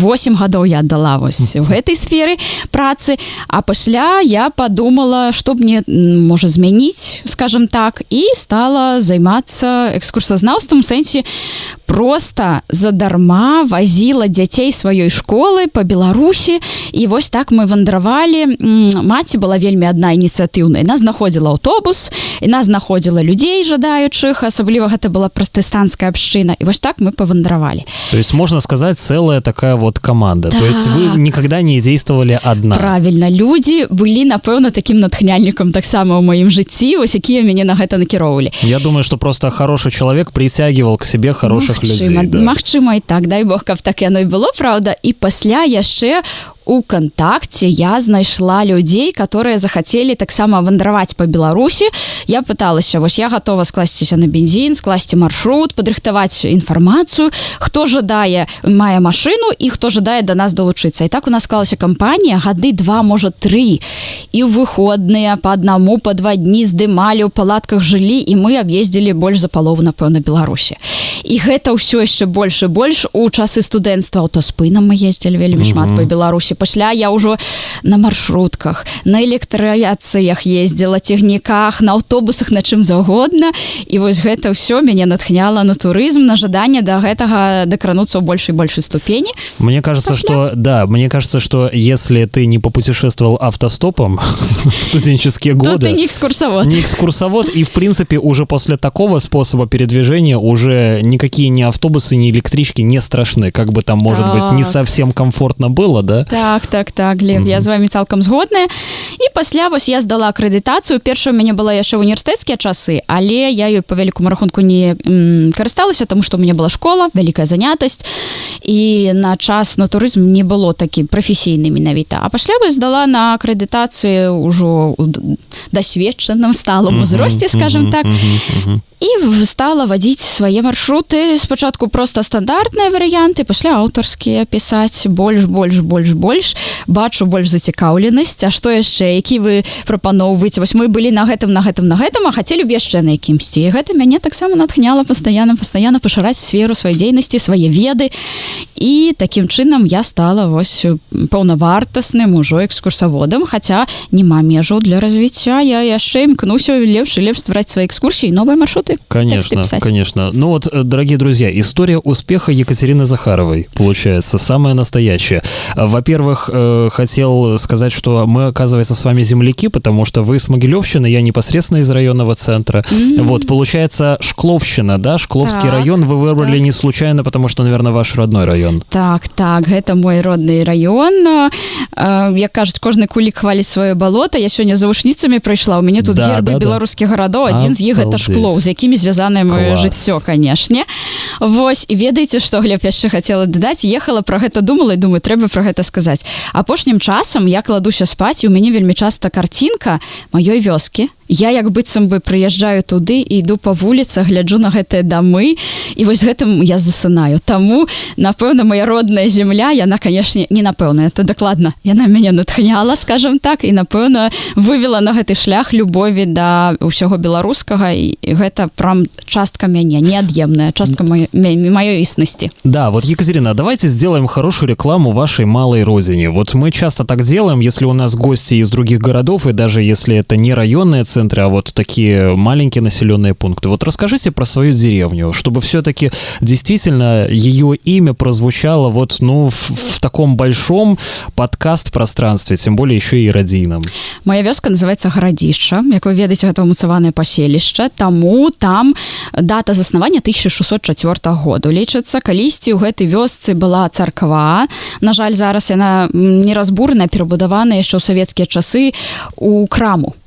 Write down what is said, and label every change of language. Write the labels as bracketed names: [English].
[Belarusian] 8 гадоў я аддала вось у гэтай сферы працы, а пасля я падумала, што б мне можа змяніць, [Russian] скажем так, [Belarusian] і стала займацца экскурсазнаўствам, у сэнсе проста задарма вазіла дзяцей сваёй школы па Беларусі, і вось так мы вандравалі. Маці была вельмі адна ініцыятыўная. Яна знаходзіла аўтобус, яна знаходзіла людзей жадаючых, асабліва гэта была пратэстанцкая абшчына, і вось так мы павандравалі. [Russian] То есть можно сказать, целая такая вот команда. То есть вы никогда не действовали одна. Правильно. [Belarusian] Людзі былі, напэўна, такім натхняльнікам таксама ў маім жыцці, вось якія мяне на гэта накіроўвалі. [Russian] Я думаю, что просто хороший человек притягивал к себе хороших людей. [Belarusian] Магчыма, і так, дай Бог, каб так яно і было, правда. І пасля яшчэ у кантакце я знайшла людзей, [Russian] которые [Belarusian] захацелі таксама вандраваць па Беларусі. Я пыталася, вось я гатова скласціся на бензін, скласці маршрут, падрыхтаваць інфармацыю, хто жадае, мае машыну і хто жадае да нас далучыцца. І так у нас склалася кампанія, гады 2, можа 3. І ў выходныя па аднаму, па 2 дні здымалі, ў палатках жылі, і мы аб'ездзілі больш за палову, напэўна, Беларусі. І гэта ўсё яшчэ больш і больш. У часы студэнцтва аўтаспынам мы ездзілі вельмі шмат па Беларусі. Пасля я ўжо на маршрутках, на электраяцыях ездзіла, цягніках, на аўтобусах, на чым заўгодна. І вось гэта ўсё мяне натхняла на турызм, на жаданне да гэтага дакрануцца ў большай і большай ступені. [Russian] Мне кажется, что если ты не попутешествовал автостопом в студенческие годы, то ты не экскурсовод. Не экскурсовод, и в принципе уже после такого способа передвижения уже никакие ни автобусы, ни электрички не страшны, как бы там, может быть, не совсем комфортно было, да? [Belarusian] Так, Глеб, я з вами цалкам згодная. І пасля вось я здала акрэдытацыю. Першая у мяне была яшчэ ў універсітэцкія часы, але я ёй па вялікаму рахунку не карысталася, таму што ў мяне была школа, вялікая занятасць, і на час на турызм не было такі прафесійны менавіта. А пасля вось здала на акрэдытацыю ўжо ў дасведчаным сталым узросце, скажем так, і стала вадзіць свае маршруты. Спачатку проста стандартныя варыянты, пасля аўтарскія пісаць больш. Бачу больш зацікаўленасць. А што яшчэ? Які вы прапаноўваеце? Вось мы былі на гэтым, а хацелі б яшчэ на якімсьці. І гэта мяне таксама натхняла пастаянна пашыраць сферу сваёй дзейнасці, свае веды. І такім чынам я стала вось паўнавартасным ужо экскурсаводам, хаця няма межаў для развіцця. Я яшчэ імкнуся лепш ствараць свае экскурсіі, новыя маршруты. [Russian] Конечно. Ну вот, дорогие друзья, история успеха Екатерины Захаровой, получается, самая настоящая. Во-первых, хотел сказать, что мы, оказывается, с вами земляки, потому что вы с Могилевщины, я непосредственно из районного центра. Вот, получается, Шкловщина, да? Шкловский район вы выбрали не случайно, потому что, наверное, ваш родной район. [Belarusian] Так, гэта мой родны раён. Як кажуць, кожны кулік хваліць сваё балота. Я сёння за вушніцамі прайшла. У мяне тут гербы беларускіх гарадоў. Адзін з іх гэта Шклоў, з якімі звязанае маё жыццё, канешне. Вось, і ведаеце, што, Глеб, яшчэ хацела дадаць? Ехала пра гэта, думала і думаю, трэба пра гэта сказаць. Апошнім часам я кладуся спаць, і ў мяне вельмі часта карцінка маёй вёскі. Я як быццам бы прыязджаю туды і іду па вуліцах, гляджу на гэтыя дамы, і вось гэтым я засынаю. Таму, напэўна, моя родная земля, яна, канешне, не напэўна, [Russian] это [Belarusian] дакладна. Яна мяне натхняла, скажем так, і, напэўна, вывела на гэты шлях любові да ўсяго беларускага, і гэта прям частка мяне, неад'емная, частка маёй існасці. [Russian] Да, вот, Екатерина, давайте сделаем хорошую рекламу вашей малой родине. Вот мы часто так делаем, если у нас гости из других городов, и даже если это не районные центры, а вот такие маленькие населенные пункты. Вот расскажите про свою деревню, чтобы все-таки действительно ее имя прозвучало вот, ну, в таком большом подкаст-пространстве, тем более еще и радийном. [Belarusian] Моя вёска называется Гарадзішча, як вы ведаеце, гэта ўмацаванае паселішча, таму там дата заснавання 1604 году. Лічыцца, калісьці ў гэтай вёсцы была царква. На жаль, зараз яна неразбурная, перабудавана яшчэ ў савецкія часы у краму.